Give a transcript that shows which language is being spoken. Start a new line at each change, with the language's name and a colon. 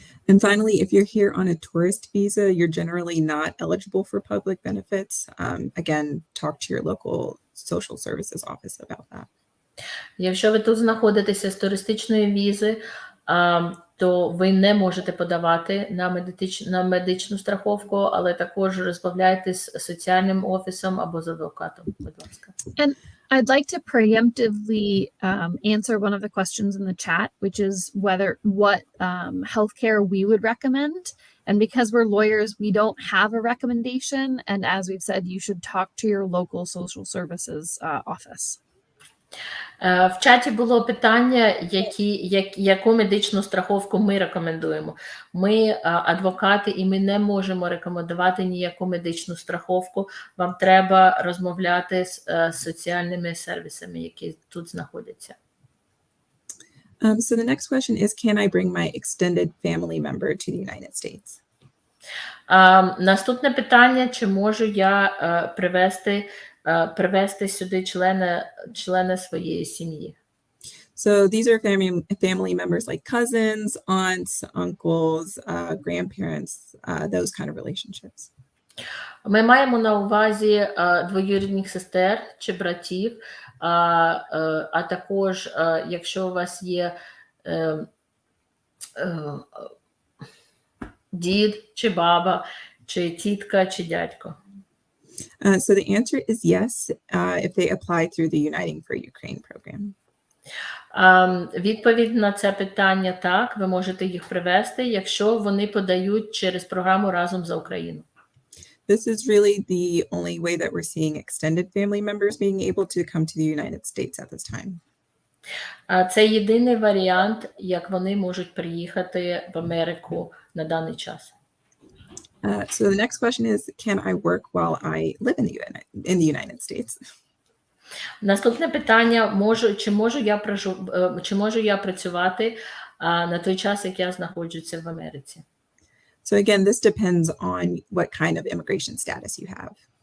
English: And finally, if you're here on a tourist visa, you're generally not eligible for public benefits. Again, talk to your local social services office about that.
Ukrainian: Якщо ви тут знаходитеся з туристичної візи, то ви не можете подавати на медичну страховку, але також розмовляйте з соціальним офісом або з адвокатом, будь ласка.
English: And I'd like to preemptively answer one of the questions in the chat, which is what healthcare we would recommend. And because we're lawyers, we don't have a recommendation. And as we've said, you should talk to your local social services office.
Ukrainian: В чаті було питання, яку медичну страховку ми рекомендуємо. Ми адвокати, і ми не можемо рекомендувати ніяку медичну страховку. Вам треба розмовляти з соціальними сервісами, які тут знаходяться.
English: So the next question is, can I bring my extended family member to the United States?
Ukrainian: Наступне питання, чи можу я привести сюди члена своєї сім'ї.
English: So these are family members like cousins, aunts, uncles, grandparents, those kind of relationships.
Ukrainian: Ми маємо на увазі двоюрідних сестер чи братів, а також, якщо у вас є дід чи баба, чи тітка, чи дядько.
English: So the answer is yes, if they apply through the Uniting for Ukraine program.
Ukrainian: Відповідь на це питання так, ви можете їх привести, якщо вони подають через програму «Разом за Україну».
English: This is really the only way that we're seeing extended family members being able to come to the United States at this time.
Ukrainian: Це єдиний варіант, як вони можуть приїхати в Америку на даний час.
English: So the next question is, can I work while I live in the United States?
Ukrainian: Наступне питання, чи можу я працювати на той час, як я знаходжуся в Америці?
English: So again, this depends on what kind of immigration status you have.